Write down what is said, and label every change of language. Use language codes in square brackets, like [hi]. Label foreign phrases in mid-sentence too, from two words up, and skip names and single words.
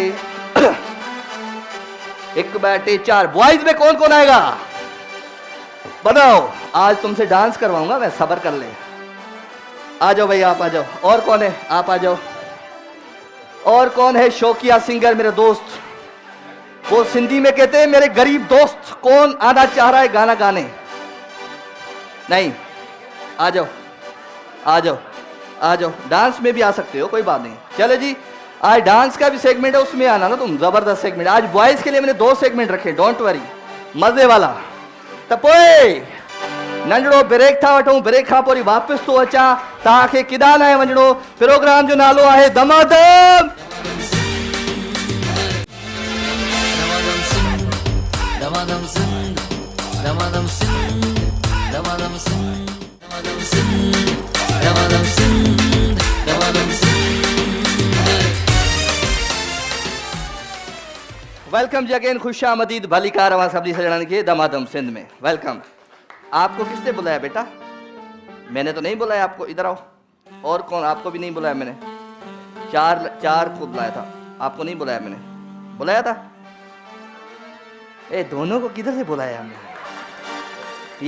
[hi] एक बैठे चार बॉयज में कौन कौन आएगा बताओ आज तुमसे डांस करवाऊंगा मैं सब्र कर ले आ जाओ भाई आप आ जाओ और कौन है आप आ जाओ और कौन है शौकिया सिंगर मेरे दोस्त वो सिंधी में कहते हैं मेरे गरीब दोस्त कौन आना चाह रहा है गाना गाने नहीं आ जाओ आ जाओ आ जाओ, डांस में भी आ सकते हो, कोई बात नहीं। चले जी, आज डांस का भी सेगमेंट है, उसमें आना ना तुम, जबरदस्त सेगमेंट। आज बॉयज के लिए मैंने 2 सेगमेंट रखे, [en] don't worry, [hi] मजे वाला। [sd] तपोए नंढड़ो ब्रेक था वठूं, ब्रेक खां पोइ वापसि थो अचां, तव्हांखे किॾां न आहे वञिणो। प्रोग्राम जो नालो आहे दमादम। Damadam sing, damadam sing, damadam sing, damadam sing, damadam sing, damadam sing. वेलकम जी अगेन, खुश आमदीद भलीकार अवां सभिनी सजणनि खे दमादम सिंध में वेलकम। [hi] आपको किसने बुलाया बेटा? मैंने तो नहीं बुलाया आपको, इधर आओ। और कौन? आपको भी नहीं बुलाया मैंने, चार को बुलाया था, आपको नहीं बुलाया मैंने। बुलाया था? ए दोनों को किधर से बुलाया हमने?